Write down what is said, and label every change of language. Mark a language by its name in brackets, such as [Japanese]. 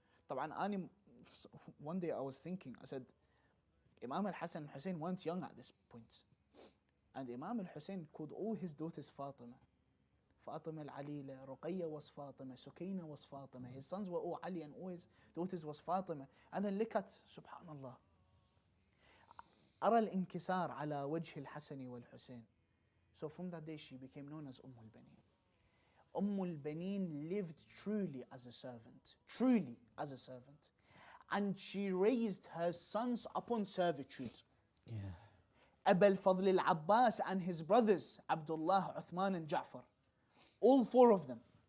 [English] طبعا one day I was thinking, I said, Imam al-Hassan and Hussein weren't young at this point. And Imam al-Hussein called all his daughters Fatima. Fatima al-Alila, Ruqayya was Fatima, Sukaina was Fatima. His sons were all Ali and all his daughters was Fatima. And then look at, [Arabic] subhanallah, أرى الانكسار على وجه الحسن والحسين. [English] So from that day she became known as al-Baneen. Al-Baneen lived truly as a servant. Truly as a servant. And she raised her sons upon servitude. Yeah. Abu al-Fadl al-Abbas and his brothers, Abdullah, Uthman and Ja'far. All four of them.